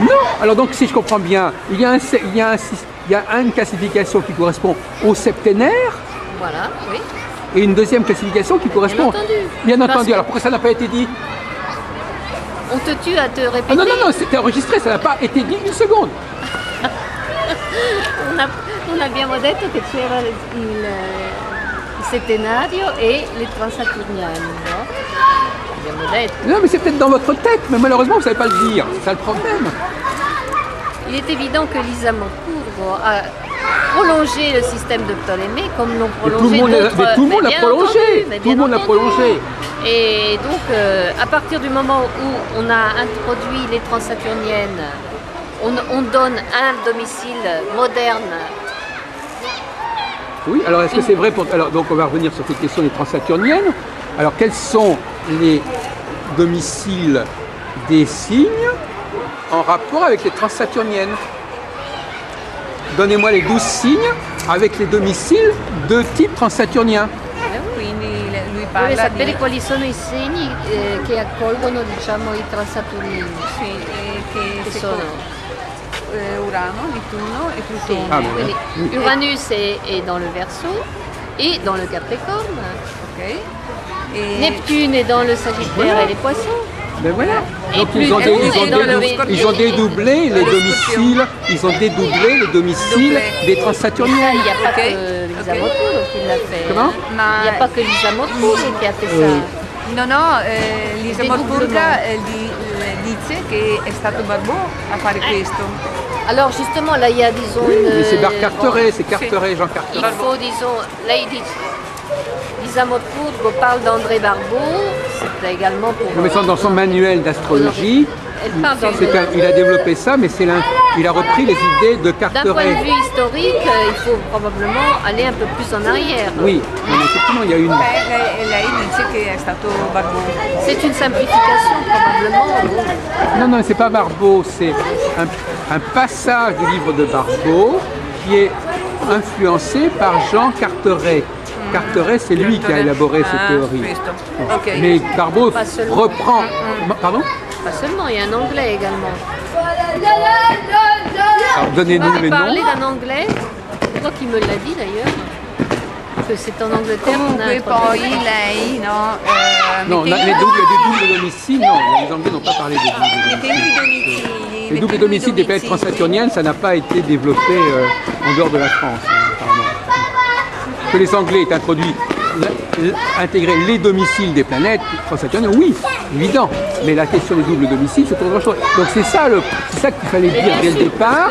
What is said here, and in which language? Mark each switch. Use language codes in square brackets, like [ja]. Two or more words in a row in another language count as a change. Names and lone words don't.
[fr] Non, alors donc si je comprends bien, il y a une classification qui correspond au septénaire Voilà, oui. et une deuxième classification qui correspond... entendu. Bien Parce entendu, que- alors pourquoi ça n'a pas été dit? On te tue à te répéter. Ah non, c'était enregistré, ça n'a pas été dit une seconde. [it] Una abbiamo detto che c'era il settenario e le transaturniane, no? Abbiamo detto. [fr] Non, mais c'est peut-être dans votre tête, mais malheureusement, vous ne savez pas le dire. C'est ça le problème. Il est évident que Lisa Mokour a prolongé le système de Ptolémée comme l'ont Mais prolongé d'autres. mais tout le monde l'a bien prolongé. entendu, mais Tout bien le monde l'a entendu. prolongé. Et donc, à partir du moment où on a introduit les transsaturniennes, on donne un domicile moderne. Oui, alors est-ce que c'est vrai pour... Alors, donc on va revenir sur cette question des transsaturniennes. Alors quels sont les domiciles des signes en rapport avec les transsaturniennes? Donnez-moi les 12 signes avec les domiciles de type transsaturnien. [it] Quindi lui Vuole parla sapere di... quali sono i segni che accolgono, diciamo, i transaturni, Sì, che che sono Urano, Nettuno e Plutone. [fr] Ah, bon. quindi Uranus est dans le Verseau et dans le Capricorne. Ok? E Neptune est dans le Sagittaire et les Poissons. Ben voilà. Et Donc Pluton est dans le ils ont dédoublé les domiciles, ils ont dédoublé les domiciles des Il transsaturniennes. n'y a pas Ok. que Lisa Ok. Mokour qui l'a fait. Comment Il [it] Ma [fr] n'y a pas que Lisa Mokour qui a fait ça. [it] no, Lisa [fr] Dédoublement. [it] Morpurga dice che è stato Barbeau a fare questo. [fr] Alors justement, là, il y a, disons, Oui, une... mais c'est Carteret, bon, c'est Carteret, Jean il Carteret. faut, disons, là, il dit... Lisa Mokour parle d'André Barbeau, c'est également pour... Non, mais dans son manuel d'astrologie, Elle parle d'André il a développé ça, mais il a repris les idées de D'un point Carteret. de vue historique, il faut probablement aller un peu plus en arrière. Oui, mais effectivement, il y a une... [it] Lei dice che è stato Barbeau. [fr] C'est une simplification probablement. Non, non, c'est pas Barbeau, c'est un passage du livre de Barbeau qui est influencé par Jean Carteret. Carteret, c'est lui qui a élaboré cette théorie. [it] Questo. [fr] Bon. Ok. Mais Barbeau Pas seulement. reprend... Pardon? Pas seulement, il y a un anglais également. Alors donnez-nous les Parler noms. d'un anglais, c'est toi qui me l'as dit d'ailleurs, que c'est en Angleterre qu'on a [it] Comunque [fr] introduit. [it] poi lei, no? [fr] Non, [it] mettendo- [fr] les doubles domiciles, non, les Anglais n'ont pas parlé des doubles [it] mettendo i [fr] domiciles. [it] domicili. [fr] Les doubles domiciles des planètes transsaturniennes, ça n'a pas été développé en dehors de la France. que les Anglais aient intégré les domiciles des planètes transsaturniennes, oui, évident. Mais la question des doubles domiciles, c'est autre chose. Donc c'est ça qu'il fallait dire dès le départ.